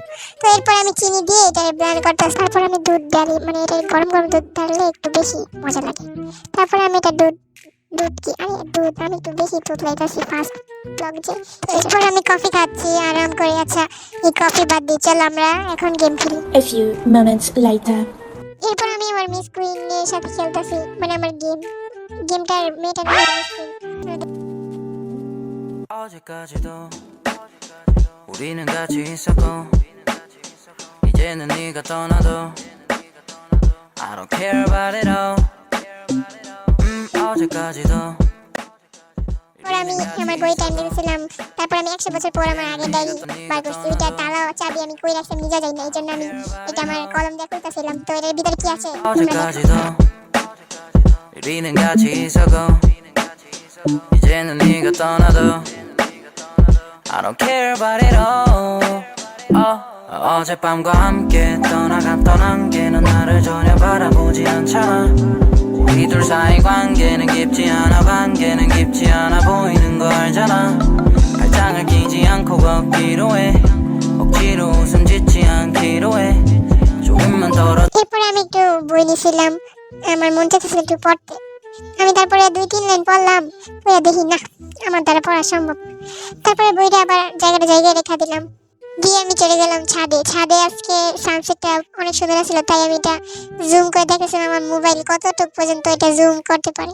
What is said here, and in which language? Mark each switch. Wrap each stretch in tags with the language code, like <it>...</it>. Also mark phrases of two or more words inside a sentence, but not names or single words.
<bn>তো এরপর আমি চিনি দিয়ে এটা ব্লেন্ড করতে, তারপর আমি দুধ ঢালি, মানে এটা গরম গরম দুধ ঢাললে একটু বেশি মজা লাগে। তারপর আমি এটা দুধ আমি একটু বেশি দুধ লাইতেছি</bn> <en>first blog</en> <bn>যে। এরপর আমি কফি খাচ্ছি আরাম করে। আচ্ছা, এই কফি বাদ দিয়ে চল আমরা এখন গেম খেলি।</bn> <en>A few moments later.</en> <bn>এরপর আমি আমার মিস কুইনের সাথে খেলতেছি, মানে আমার গেমটার মেয়েটার নাম মিস কুইন।</bn> <ko>어제까지도 우리는 같이 있었고 이제는 네가 떠나도</ko> <en>I don't care about it all.</en> <ko>어제까지도</ko> <bn>আমি আমার বই টাইম দিয়েছিলাম। তারপর আমি 100 বছর পর আমার আগের ডায়েরি বার করছি। ওইটা তালা চাবি আমি কই রাখছি নিজে যাই না, এই জন্য আমি এটা আমার কলম দিয়ে খুলতেছিলাম। তো এর ভিতরে কি আছে</bn> <ko>어제까지도 우리는 같이 있었고 이제는 네가 떠나도</ko> <en>I don't care about it all.</en> <ko>어젯밤과 함께 떠나갔던 안개는 나를 전혀 바라보지 않잖아. 우리 둘 사이 관계는 깊지 않아, 관계는 깊지 않아 보이는 거 알잖아. 발장을 끼지 않고 걷기로 해, 억지로 웃음 짓지 않기로 해. 조금만 덜어.</ko> <bn>এরপর আমি একটু বই নিয়েছিলাম, আমার মন চাইছিল একটু পড়তে। আমি তারপরে 2-3 লাইন পড়লাম, পড়ে দেখি না আমার দ্বারা পড়া সম্ভব। তারপরে বইটা আবার জায়গায় রেখে দিলাম, দিয়ে আমি চলে গেলাম ছাদে। আজকে সানসেটটা অনেক সুন্দর ছিল, তাই আমি এটা জুম করে দেখেছিলাম আমার মোবাইল কতটুকু পর্যন্ত এটা জুম করতে পারে।</bn>